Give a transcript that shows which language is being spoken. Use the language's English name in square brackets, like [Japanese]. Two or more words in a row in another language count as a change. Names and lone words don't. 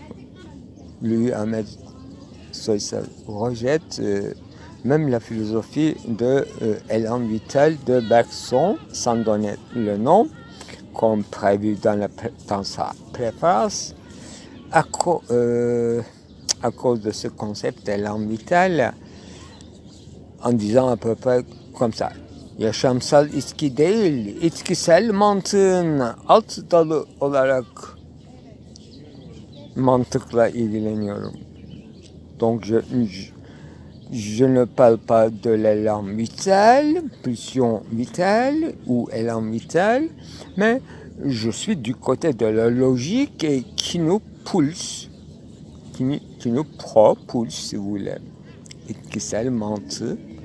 [French] Lui, Ahmed Soysal, rejette même la philosophie de Élan Vital de Bergson sans donner le nom, comme prévu dans sa préface, à cause de ce concept d'Élan Vital, en disant à peu près comme ça. [Turkish] Yaşamsal içki değil, içkisel mantığın alt dalı olarak mantıkla ilgileniyorum. [French] Donc je ne parle pas de l'élan vital, pulsion vitale ou élan vital, mais je suis du côté de la logique et qui nous pulse, qui nous propulse, si vous voulez, [Turkish] içkisel mantık.